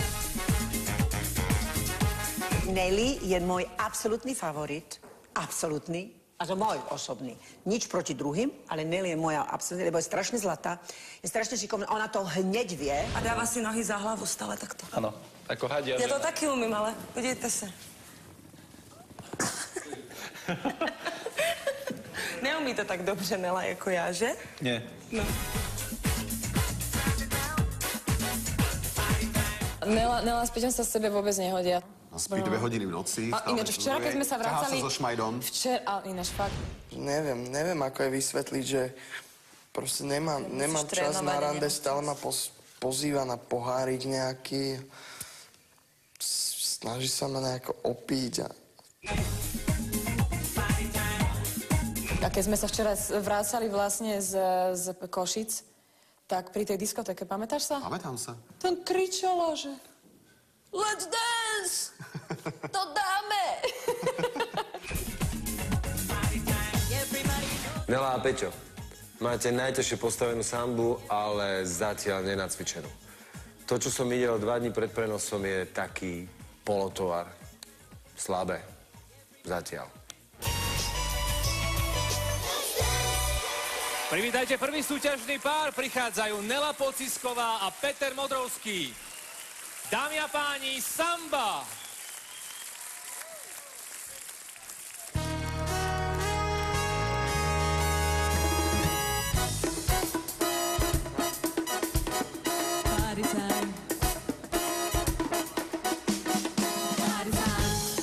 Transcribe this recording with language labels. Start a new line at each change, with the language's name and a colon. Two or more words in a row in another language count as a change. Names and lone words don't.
Slovak: Nelly je môj absolútny favorit. Absolútny. A to môj osobný. Nič proti druhým, ale Nelly je moja absolútna, lebo je strašne zlatá. Je strašne šikovná, ona to hneď vie. A dáva si nohy za hlavu stále takto. Áno, ako hadia.
Czech: Ja to taky umím, ale podívejte sa. Neumí to tak dobře, Nela, jako já, že?
Slovak: Nie. No. Nela s Peťom sa sebe vôbec nehodia. A spí 2 hodiny v noci. A ináč včera, keď sme sa vracali... Ťahá sa so šmajdom. Včera, ináč fakt. Neviem, ako je vysvetliť, že proste nemám čas na rande, stále ma pozýva na pohárik nejaký. Snaží sa ma nejako opiť a... A keď sme sa včera vracali vlastne z Košic, tak pri tej diskotéke, pamätáš sa? Pamätám sa. Tam kričala, že...
English: Let's dance!
Slovak: To dáme! Nela a Peťo, máte najťažšie postavenú sambu, ale zatiaľ nenacvičenú. To, čo som videl 2 dní pred prenosom, je taký polotovar. Slabé. Zatiaľ. Privítajte prvý súťažný pár. Prichádzajú Nela Pocisková a Peter Modrovský. Dámy a páni, samba!
English: Party time. Party time.